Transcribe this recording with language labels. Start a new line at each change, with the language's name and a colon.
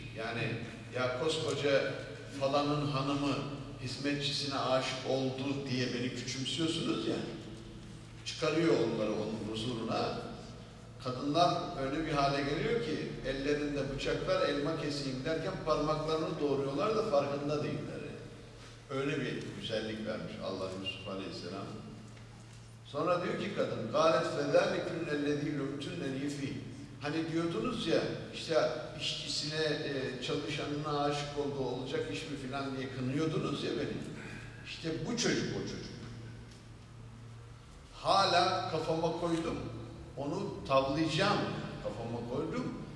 Turkish: Yani ya koskoca falanın hanımı hizmetçisine aşık oldu diye beni küçümsüyorsunuz ya. Çıkarıyor onları onun huzuruna. Kadınlar öyle bir hale geliyor ki ellerinde bıçaklar, elma keseyim derken parmaklarını doğruyorlar da farkında değiller. Öyle bir güzellik vermiş Allah Yusuf Aleyhisselam. Sonra diyor ki kadın,
Arabic: قَالَتْ فَذَٰلِكُنْ اَلَّذ۪ي لُمْتُنَّ الْيِف۪ي.
Turkish: Hani diyordunuz ya, işte işçisine, çalışanına aşık oldu, olacak iş mi filan diye kınıyordunuz ya beni. İşte bu çocuk o çocuk. Hala kafama koydum, onu tavlayacağım kafama koydum.